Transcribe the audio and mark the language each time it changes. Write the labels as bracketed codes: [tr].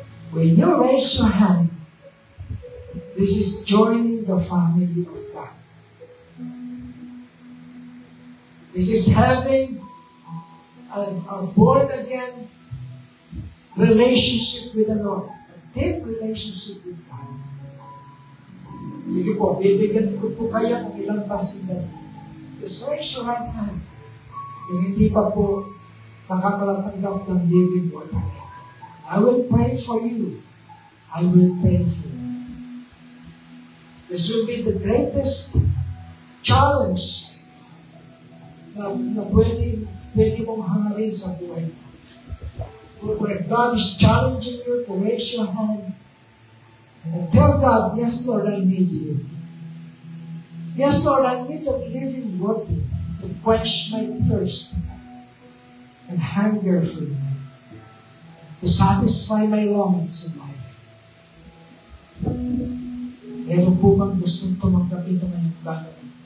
[en] When you raise your hand, this is joining the family of God. This is having a born-again relationship with the Lord. A deep relationship with God. [tl] Sige po, bibigyan ko po kayo ng ilang pasigan. [en] Just raise your right hand. [tl] Kung hindi pa po nakakalatanggap ng living water. [en] I will pray for you. I will pray for you. This will be the greatest challenge [tl] na pwede mong hangarin sa buhay mo. [en] Where God is challenging you to raise your hand and tell God, yes, Lord, I need you. Yes, Lord, I need your living water to quench my thirst and hunger for you, to satisfy my longings in life. [tl] Meron po bang gustong tumanggap ito ngayong bagay?